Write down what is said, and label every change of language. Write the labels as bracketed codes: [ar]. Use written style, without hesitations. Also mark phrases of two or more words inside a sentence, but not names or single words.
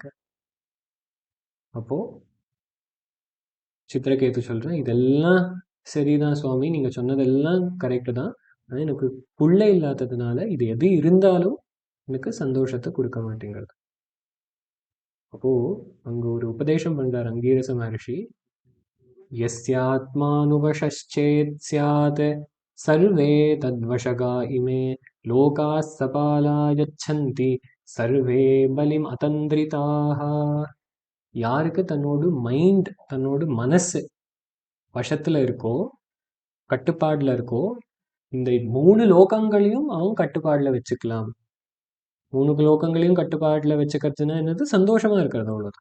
[ta] அப்போ சித்திரகேது சொல்றேன், இதெல்லாம் சரிதான் சுவாமி, நீங்க சொன்னதெல்லாம் கரெக்டு தான். ஆனால் எனக்கு புள்ள இல்லாததுனால இது எது இருந்தாலும் எனக்கு சந்தோஷத்தை கொடுக்க மாட்டேங்கிறது. அப்போ அங்க ஒரு உபதேசம் பண்றார் அங்கீரச மகர்ஷி. [sa] यस्यात्मानुवशश्चेत् स्यात् सर्वे तद्वशगा इमे लोकाः सपाला यच्छन्ति सर्वे बलिम अतन्द्रिताः. [ta] யாருக்கு தன்னோட மைண்ட், தன்னோட மனசு வசத்துல இருக்கோ, கட்டுப்பாடுல இருக்கோ, இந்த 3 லோகங்களையும் அவன் கட்டுப்பாடுல வச்சுக்கலாம். 3 லோகங்களையும் கட்டுப்பாடுல வச்சுக்கிறதுனா என்னது? சந்தோஷமா இருக்கிறது, அவ்வளவுதான்.